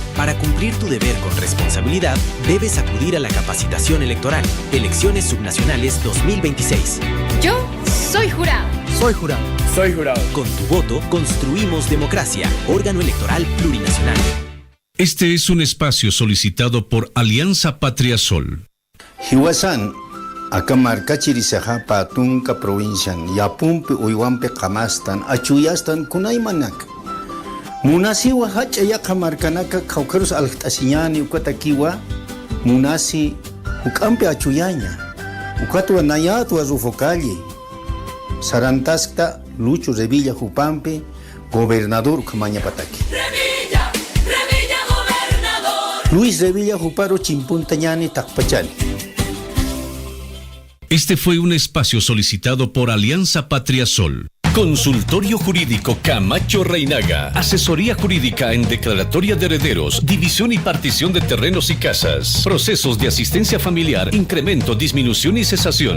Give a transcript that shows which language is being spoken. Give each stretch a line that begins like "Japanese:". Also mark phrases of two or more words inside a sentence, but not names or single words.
Spanish: Para cumplir tu deber con responsabilidad, debes acudir a la capacitación electoral. Elecciones Subnacionales 2026. Yo soy jurado. Soy jurado. Soy jurado. Con tu voto construimos democracia. Órgano electoral plurinacional. Este es un espacio solicitado por Alianza Patria Sol.
Aymara: Hiwasan, akamar kachirisaha patunka provincian, yapumpi uywampi kamastan, achuyastan kunaymanak. Munasi wahach ayakamar kanaka kaukarus alhtasinyani ukatakiwa, munasi ukampi achuyaña, ukatwa nayatu azufocalle, sarantaskta Lucho Revilla Jupampi, gobernador Ukamaña Pataki. Luis Revilla Juparo Chimpuntañani Takpachali.
Spanish: Este fue un espacio solicitado por Alianza Patria Sol. Consultorio Jurídico Camacho Reinaga. Asesoría jurídica en declaratoria de herederos, división y partición de terrenos y casas. Procesos de asistencia familiar, incremento, disminución y cesación.